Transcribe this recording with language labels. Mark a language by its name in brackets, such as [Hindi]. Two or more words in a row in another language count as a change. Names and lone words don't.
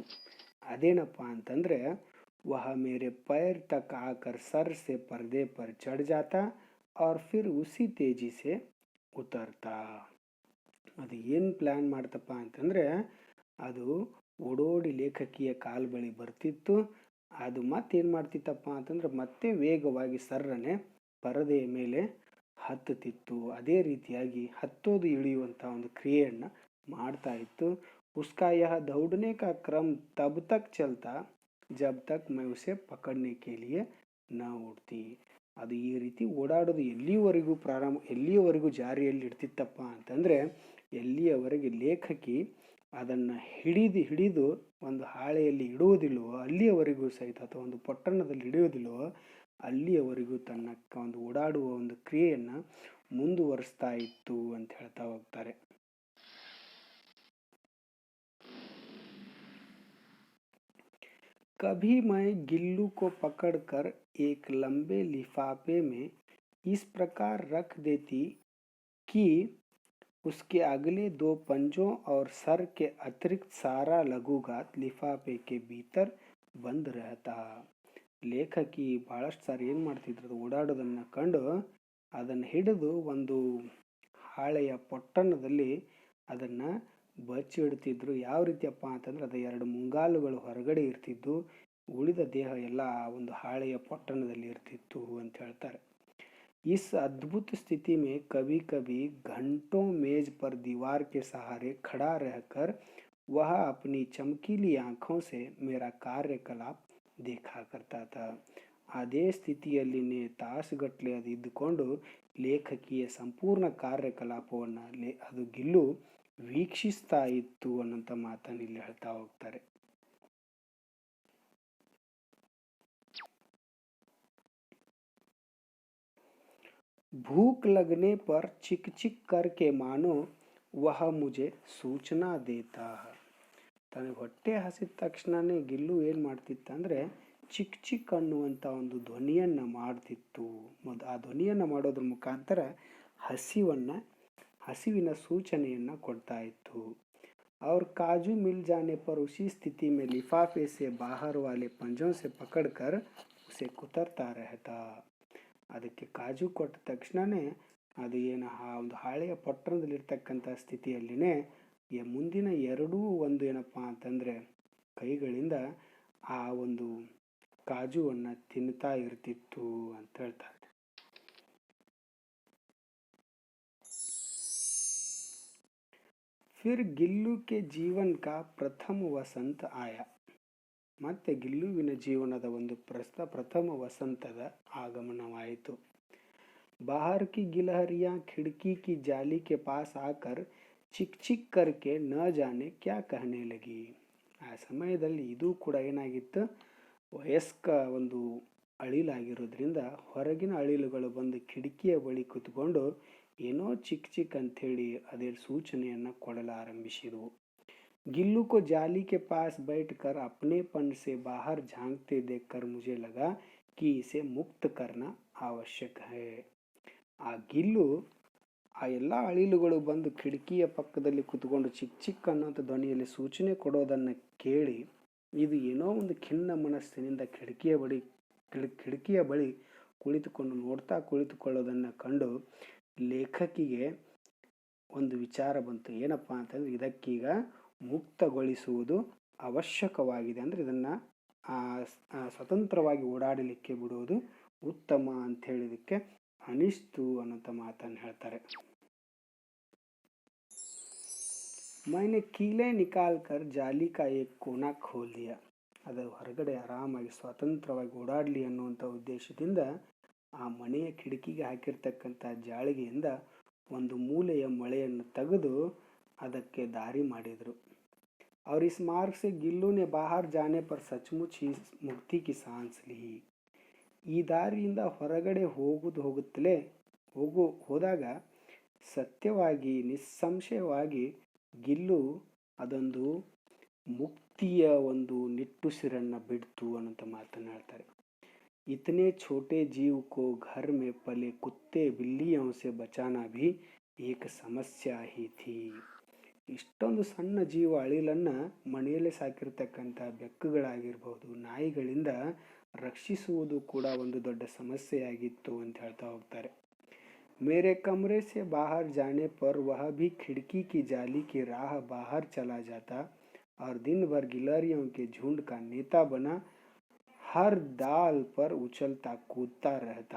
[Kannada] ಅದೇನಪ್ಪ ಅಂತಂದರೆ [Hindi] वह मेरे पैर तक आकर सर से पर्दे पर चढ़ जाता और फिर उसी तेजी से उतरता. [Kannada] ಅದು ಏನು ಪ್ಲ್ಯಾನ್ ಮಾಡ್ತಪ್ಪ ಅಂತಂದರೆ ಅದು ಓಡೋಡಿ ಲೇಖಕಿಯ ಕಾಲು ಬಳಿ ಬರ್ತಿತ್ತು. ಅದು ಮತ್ತೇನು ಮಾಡ್ತಿತ್ತಪ್ಪ ಅಂತಂದ್ರೆ ಮತ್ತೆ ವೇಗವಾಗಿ ಸರ್ರನೆ ಪರದೆಯ ಮೇಲೆ ಹತ್ತುತ್ತಿತ್ತು. ಅದೇ ರೀತಿಯಾಗಿ ಹತ್ತೋದು ಇಳಿಯುವಂಥ ಒಂದು ಕ್ರಿಯೆಯನ್ನು ಮಾಡ್ತಾ ಇತ್ತು. [Hindi] उसका यह दौड़ने का क्रम तब तक चलता जब तक मैं उसे पकड़ने के लिए न उठती. [Kannada] ಅದು ಈ ರೀತಿ ಓಡಾಡೋದು ಎಲ್ಲಿಯವರೆಗೂ ಜಾರಿಯಲ್ಲಿ ಇಡ್ತಿತ್ತಪ್ಪ ಅಂತಂದರೆ ಎಲ್ಲಿಯವರೆಗೆ ಲೇಖಕಿ ಅದನ್ನು ಹಿಡಿದು ಒಂದು ಹಾಳೆಯಲ್ಲಿ ಇಡುವುದಿಲ್ಲವೋ ಅಲ್ಲಿಯವರೆಗೂ ಸಹಿತ ಅಥವಾ ಒಂದು ಪೊಟ್ಟಣದಲ್ಲಿ ಇಡುವುದಿಲ್ಲವೋ ಅಲ್ಲಿಯವರೆಗೂ ತನ್ನ ಒಂದು ಓಡಾಡುವ ಒಂದು ಕ್ರಿಯೆಯನ್ನು ಮುಂದುವರಿಸ್ತಾ ಇತ್ತು ಅಂತ ಹೇಳ್ತಾ ಹೋಗ್ತಾರೆ. [Hindi] कभी मैं गिल्लू को पकड़कर एक लंबे लिफाफे में इस प्रकार रख देती कि उसके अगले 2 पंजों और सर के अतिरिक्त सारा लघुघात लिफाफे के भीतर बंद रहता. [Kannada] ಲೇಖಕಿ ಭಾಳಷ್ಟು ಸಾರಿ ಏನು ಮಾಡ್ತಿದ್ರು, ಓಡಾಡೋದನ್ನು ಕಂಡು ಅದನ್ನು ಹಿಡಿದು ಒಂದು ಹಾಳೆಯ ಪೊಟ್ಟಣದಲ್ಲಿ ಅದನ್ನು ಬಚ್ಚಿಡ್ತಿದ್ರು. ಯಾವ ರೀತಿಯಪ್ಪ ಅಂತಂದ್ರೆ ಅದು 2 ಮುಂಗಾಲುಗಳು ಹೊರಗಡೆ ಇರ್ತಿದ್ದು, ಉಳಿದ ದೇಹ ಎಲ್ಲ ಒಂದು ಹಾಳೆಯ ಪೊಟ್ಟಣದಲ್ಲಿ ಇರ್ತಿತ್ತು ಅಂತ ಹೇಳ್ತಾರೆ. [Hindi] इस अद्भुत स्थिति में कभी कभी घंटों मेज पर दीवार के सहारे खड़ा रहकर वह अपनी चमकीली आंखों से मेरा कार्यकलाप देखा करता था. [Kannada] ಅದೇ ಸ್ಥಿತಿಯಲ್ಲಿನೇ ತಾಸುಗಟ್ಟಲೆ ಅದು ಇದ್ದುಕೊಂಡು ಲೇಖಕಿಯ ಸಂಪೂರ್ಣ ಕಾರ್ಯಕಲಾಪವನ್ನು ಅದು ಗಿಲ್ಲು ವೀಕ್ಷಿಸ್ತಾ ಇತ್ತು ಅನ್ನೋಂಥ ಮಾತನ್ನು ಇಲ್ಲಿ ಹೇಳ್ತಾ ಹೋಗ್ತಾರೆ. [Hindi] भूख लगने पर चिक चिक करके मानो वह मुझे सूचना देता. [Kannada] ತನಗೆ ಹೊಟ್ಟೆ ಹಸಿದ ತಕ್ಷಣನೇ ಗಿಲ್ಲು ಏನು ಮಾಡ್ತಿತ್ತು ಅಂದರೆ ಚಿಕ್ ಚಿಕ್ ಅನ್ನುವಂಥ ಒಂದು ಧ್ವನಿಯನ್ನು ಮಾಡ್ತಿತ್ತು. ಆ ಧ್ವನಿಯನ್ನು ಮಾಡೋದ್ರ ಮುಖಾಂತರ ಹಸಿವಿನ ಸೂಚನೆಯನ್ನು ಕೊಡ್ತಾ ಇತ್ತು. [Hindi] और काजू मिल जाने पर उसी स्थिति में लिफाफे से बाहर वाले पंजों से पकड़कर उसे कुतरता रहता. [Kannada] ಅದಕ್ಕೆ ಕಾಜು ಕೊಟ್ಟ ತಕ್ಷಣವೇ ಅದು ಏನು ಒಂದು ಹಾಳೆಯ ಪೊಟ್ಟಣದಲ್ಲಿರ್ತಕ್ಕಂಥ ಸ್ಥಿತಿಯಲ್ಲಿನೇ ಮುಂದಿನ ಎರಡೂ ಒಂದು ಏನಪ್ಪ ಅಂತಂದರೆ ಕೈಗಳಿಂದ ಆ ಒಂದು ಕಾಜುವನ್ನು ತಿನ್ನುತ್ತಾ ಇರ್ತಿತ್ತು ಅಂತ ಹೇಳ್ತಾರೆ. [Hindi] फिर गिल्लू के जीवन का प्रथम वसंत आया. [Kannada] ಮತ್ತೆ ಗಿಲ್ಲುವಿನ ಜೀವನದ ಒಂದು ಪ್ರಥಮ ವಸಂತದ ಆಗಮನವಾಯಿತು. [Hindi] बाहर की गिलहरियां खिड़की की जाली के पास आकर चिक चिक करके न जाने क्या कहने लगी. [Kannada] ಆ ಸಮಯದಲ್ಲಿ ಇದು ಕೂಡ ಏನಾಗಿತ್ತು, ವಯಸ್ಕ ಒಂದು ಅಳಿಲಾಗಿರೋದ್ರಿಂದ ಹೊರಗಿನ ಅಳಿಲುಗಳು ಬಂದು ಕಿಟಕಿಯ ಬಳಿ ಕೂತ್ಕೊಂಡು ಏನೋ ಚಿಕ್ ಚಿಕ್ ಅಂಥೇಳಿ ಅದೇ ಸೂಚನೆಯನ್ನು ಕೊಡಲಾರಂಭಿಸಿದವು. [Hindi] गिल्लू को जाली के पास बैठकर अपनेपन से बाहर झांकते देखकर मुझे लगा कि इसे मुक्त करना आवश्यक है. [Kannada] ಆ ಗಿಲ್ಲು ಆ ಎಲ್ಲ ಅಳಿಲುಗಳು ಬಂದು ಕಿಟಕಿಯ ಪಕ್ಕದಲ್ಲಿ ಕೂತ್ಕೊಂಡು ಚಿಕ್ ಚಿಕ್ ಅನ್ನೋಂಥ ಧ್ವನಿಯಲ್ಲಿ ಸೂಚನೆ ಕೊಡೋದನ್ನು ಕೇಳಿ ಇದು ಏನೋ ಒಂದು ಖಿನ್ನ ಮನಸ್ಸಿನಿಂದ ಕಿಟಕಿಯ ಬಳಿ ಕುಳಿತುಕೊಳ್ಳೋದನ್ನು ಕಂಡು ಲೇಖಕಿಗೆ ಒಂದು ವಿಚಾರ ಬಂತು. ಏನಪ್ಪ ಅಂತಂದರೆ ಇದಕ್ಕೀಗ ಮುಕ್ತಗೊಳಿಸುವುದು ಅವಶ್ಯಕವಾಗಿದೆ. ಅಂದರೆ ಇದನ್ನು ಸ್ವತಂತ್ರವಾಗಿ ಓಡಾಡಲಿಕ್ಕೆ ಬಿಡುವುದು ಉತ್ತಮ ಅಂತ ಹೇಳಿದಕ್ಕೆ ಅನಿಸ್ತು ಅನ್ನೋಂಥ ಮಾತನ್ನು ಹೇಳ್ತಾರೆ. [Hindi] मैंने कीले निकालकर जाली का एक कोना खोल दिया. [Kannada] ಅದರ ಹೊರಗಡೆ ಆರಾಮಾಗಿ ಸ್ವತಂತ್ರವಾಗಿ ಓಡಾಡಲಿ ಅನ್ನುವಂಥ ಉದ್ದೇಶದಿಂದ ಆ ಮನೆಯ ಕಿಟಕಿಗೆ ಹಾಕಿರ್ತಕ್ಕಂಥ ಜಾಳಿಗೆಯಿಂದ ಒಂದು ಮೂಲೆಯ ಮೊಳೆಯನ್ನು ತೆಗೆದು ಅದಕ್ಕೆ ದಾರಿ ಮಾಡಿದರು. [Hindi] और इस मार्ग से गिल्लू ने बाहर जाने पर सचमुच ही मुक्ति की सांस ली. [Kannada] ಈ ದಾರಿಯಿಂದ ಹೊರಗಡೆ ಹೋದಾಗ ಸತ್ಯವಾಗಿ ನಿಸ್ಸಂಶಯವಾಗಿ ಗಿಲ್ಲು ಅದೊಂದು ಮುಕ್ತಿಯ ಒಂದು ನಿಟ್ಟುಸಿರನ್ನು ಬಿಡ್ತು ಅನ್ನೋಂಥ ಮಾತನ್ನು ಹೇಳ್ತಾರೆ. [Hindi] इतने छोटे जीव को घर में पले कुत्ते बिल्लियों से बचाना भी एक समस्या ही थी. [Kannada] ಇಷ್ಟೊಂದು ಸಣ್ಣ ಜೀವ ಅಳಿಲನ್ನು ಮನೆಯಲ್ಲೇ ಸಾಕಿರ್ತಕ್ಕಂಥ ಬೆಕ್ಕುಗಳಾಗಿರ್ಬೋದು, ನಾಯಿಗಳಿಂದ ರಕ್ಷಿಸುವುದು ಕೂಡ ಒಂದು ದೊಡ್ಡ ಸಮಸ್ಯೆಯಾಗಿತ್ತು ಅಂತ ಹೇಳ್ತಾ ಹೋಗ್ತಾರೆ. [Hindi] मेरे कमरे से बाहर जाने पर वह भी खिड़की की जाली की राह बाहर चला जाता और दिन भर गिलहरियों के झुंड का नेता बना हर डाल पर उछलता कूदता रहता.